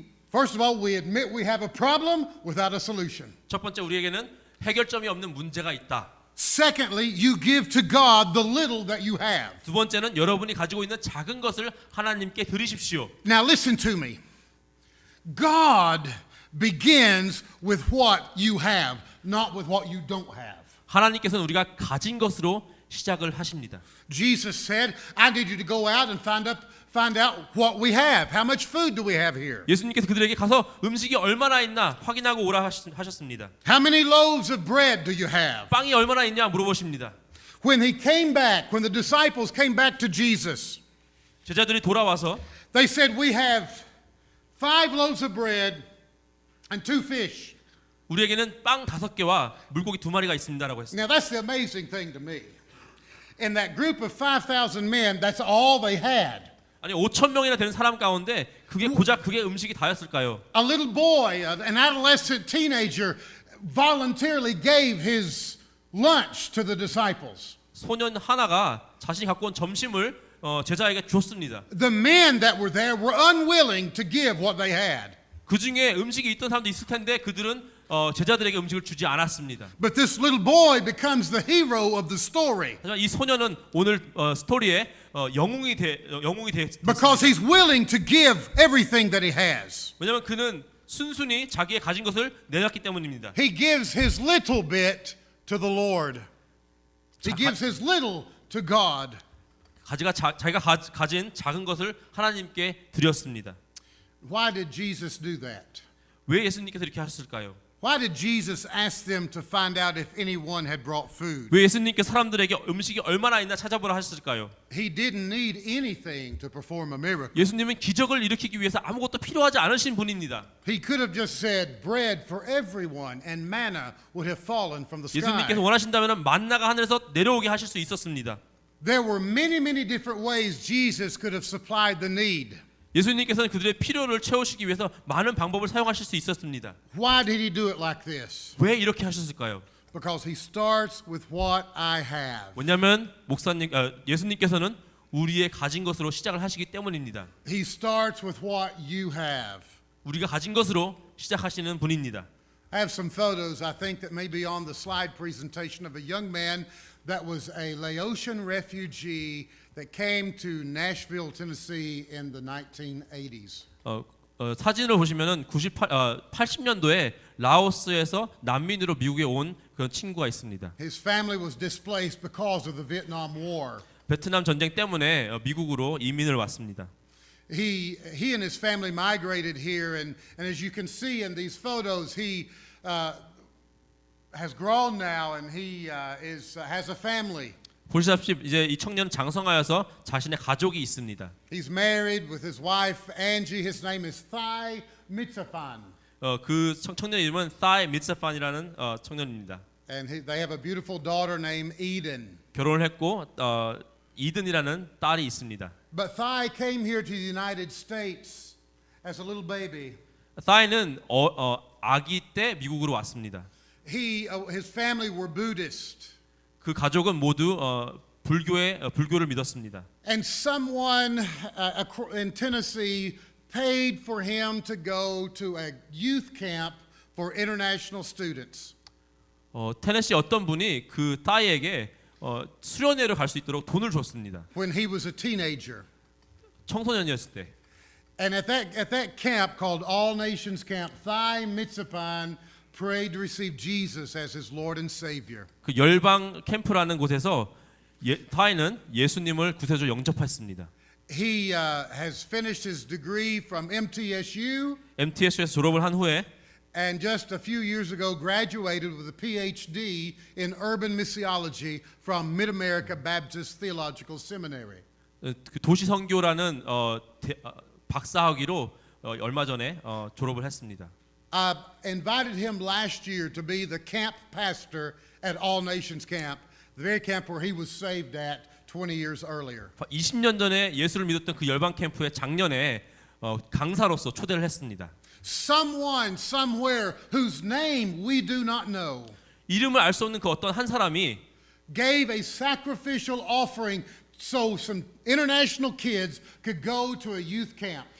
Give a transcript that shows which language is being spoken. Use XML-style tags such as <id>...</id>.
<en>First of all, we admit we have a problem without a solution.</en> <ko>첫 번째, 우리에게는 해결점이 없는 문제가 있다.</ko> <en>Secondly, you give to God the little that you have.</en> <ko>두 번째는 여러분이 가지고 있는 작은 것을 하나님께 드리십시오.</ko> <en>Now listen to me. God begins with what you have, not with what you don't have.</en> <ko>하나님께서는 우리가 가진 것으로 시작을 하십니다.</ko> <en>Jesus said, I need you to go out and find out what we have. How much food do we have here?</en> <ko>예수님께서 그들에게 가서 음식이 얼마나 있나 확인하고 오라 하셨습니다.</ko> <en>How many loaves of bread do you have?</en> <ko>빵이 얼마나 있냐 물어보십니다.</ko> <en>When the disciples came back to Jesus,</en> <ko>제자들이 돌아와서</ko> <en>they said, we have 5 loaves of bread and 2 fish.</en> <ko>우리에게는 빵 5개와 물고기 2마리가 있습니다라고 했습니다.</ko> <en>Now that's the amazing thing to me. In that group of 5,000 men, that's all they had.</en> <ko>아니 5천 명이나 되는 사람 가운데 고작 그게 음식이 다였을까요?</ko> <en>A little boy, an adolescent teenager, voluntarily gave his lunch to the disciples.</en> <ko>소년 하나가 자신이 갖고 온 점심을 제자에게 줬습니다.</ko> <en>The men that were there were unwilling to give what they had.</en> <ko>그 중에 음식이 있던 사람도 있을 텐데 그들은 제자들에게 음식을 주지 않았습니다.</ko> <en>But this little boy becomes the hero of the story</en> <ko>하지만 이 소년은 오늘 스토리의 영웅이</ko> <en>because he's willing to give everything that he has.</en> <ko>왜냐하면 그는 순순히 자기의 가진 것을 내놨기 때문입니다.</ko> <en>He gives his little bit to the Lord. He gives his little to God.</en> <ko>자기가 가진 작은 것을 하나님께 드렸습니다.</ko> <en>Why did Jesus do that?</en> <ko>왜 예수님께서 이렇게 하셨을까요?</ko> <en>Why did Jesus ask them to find out if anyone had brought food?</en> <ko>왜 예수님께서 사람들에게 음식이 얼마나 있나 찾아보라 하셨을까요?</ko> <en>He didn't need anything to perform a miracle.</en> <ko>예수님은 기적을 일으키기 위해서 아무것도 필요하지 않으신 분입니다.</ko> <en>He could have just said bread for everyone and manna would have fallen from the sky.</en> <ko>예수님께서 원하신다면 만나가 하늘에서 내려오게 하실 수 있었습니다.</ko> <en>There were many different ways Jesus could have supplied the need.</en> <ko>예수님께서는 그들의 필요를 채우시기 위해서 많은 방법을 사용하실 수 있었습니다.</ko> <en>Why did he do it like this?</en> <ko>왜 이렇게 하셨을까요?</ko> <en>Because he starts with what I have.</en> <ko>왜냐하면 예수님께서는 우리의 가진 것으로 시작을 하시기 때문입니다.</ko> <en>He starts with what you have.</en> <ko>우리가 가진 것으로 시작하시는 분입니다.</ko> <en>I have some photos, I think, that may be on the slide presentation of a young man that was a Laotian refugee that came to Nashville, Tennessee in the 1980s.</en> <ko>사진을 보시면은 80년도에 라오스에서 난민으로 미국에 온 그런 친구가 있습니다.</ko> <en>His family was displaced because of the Vietnam War.</en> <ko>베트남 전쟁 때문에 미국으로 이민을 왔습니다.</ko> <en>He and his family migrated here, and as you can see in these photos, he has grown now, and he has a family.</en> <ko>보시다시피 이제 이 청년은 장성하여서 자신의 가족이 있습니다.</ko> <en>He's married with his wife Angie. His name is Thai Mitsafan,</en> <ko>그 청년 이름은 사이 미츠판이라는 청년입니다.</ko> <en>and they have a beautiful daughter named Eden.</en> <ko>결혼을 했고 이든이라는 딸이 있습니다.</ko> <en>But Thai came here to the United States as a little baby.</en> <ko>사이는 아기 때 미국으로 왔습니다.</ko> <en>His family were Buddhist,</en> <ko>그 가족은 모두 불교를 믿었습니다.</ko> <en>and someone in Tennessee paid for him to go to a youth camp for international students.</en> <ko>테네시 어떤 분이 그 딸에게 수련회를 갈 수 있도록 돈을 줬습니다.</ko> <en>When he was a teenager.</en> <ko>청소년이었을 때.</ko> <en>And at that camp called All Nations Camp, Thai Mitsapan prayed to receive Jesus as his Lord and Savior.</en> <ko>그 열방 캠프라는 곳에서 타이는 예수님을 구세주 영접했습니다.</ko> <en>He has finished his degree from MTSU.</en> <ko>MTSU에서 졸업을 한 후에</ko> <en>And just a few years ago graduated with a PhD in urban missiology from Mid-America Baptist Theological Seminary.</en> <ko>그 도시 선교라는 박사학위로 얼마 전에 졸업을 했습니다.</ko> <en>I invited him last year to be the camp pastor at All Nations Camp, the very camp where he was saved at 20 years earlier.</en> <ko>20년 전에 예수를 믿었던 그 열방 캠프에 작년에 강사로서 초대를 했습니다.</ko> <en>Someone somewhere whose name we do not know</en> <ko>이름을 알 수 없는 그 어떤 한 사람이</ko> <en>gave a sacrificial offering so some international kids could go to a youth camp.</en>